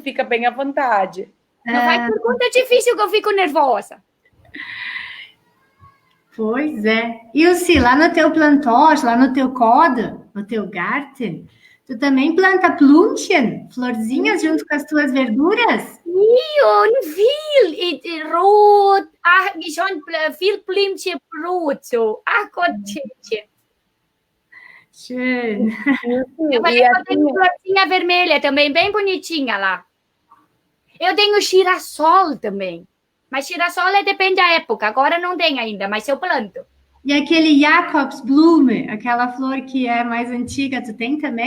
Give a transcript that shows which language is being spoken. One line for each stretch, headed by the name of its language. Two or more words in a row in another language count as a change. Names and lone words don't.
Portuguese: Fica bem à vontade. Não vai pergunta difícil que eu fico nervosa. Pois é. Ilse, lá no teu plantoche, lá no teu coda, no teu garten, tu também planta Blümchen, florzinhas junto com as tuas verduras?
German: Und viel rot, schon viel Blümchen rot, so. Gottchen. Schön.
Portuguese: Eu falei que eu tenho florzinha vermelha também, bem bonitinha lá. Eu tenho girassol também. Mas girassol depende da época. Agora não tem ainda, mas eu planto. E aquele Jakobsblume, aquela flor que é mais antiga, tu tem também?